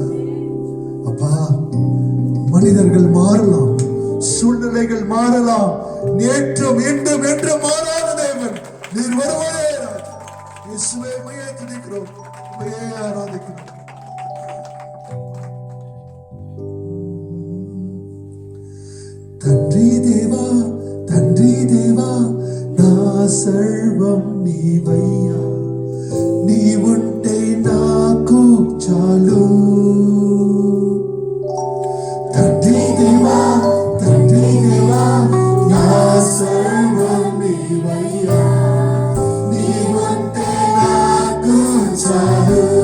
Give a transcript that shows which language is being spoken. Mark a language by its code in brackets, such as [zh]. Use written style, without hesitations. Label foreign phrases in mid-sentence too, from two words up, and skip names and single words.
[ta] அப்பா, மனிதர்கள் மாறலாம், சூழ்நிலைகள் மாறலாம், நேற்றும் இன்றும் என்று மாறாத தேவன் நீர் ஒருவரே ராஜா. இயேசுவே உம்மையே துதிக்கிறோம், உம்மையே ஆராதிக்கிறோம். தன்றி தேவா, தன்றி தேவா, [te] నా సర్వం నీవయ్యా, నీ ఉంటే నాకు చాలు. తండ్రి దేవా, తండ్రి దేవా, నా సర్వం నీవయ్యా, నీ ఉంటే నాకు చాలు.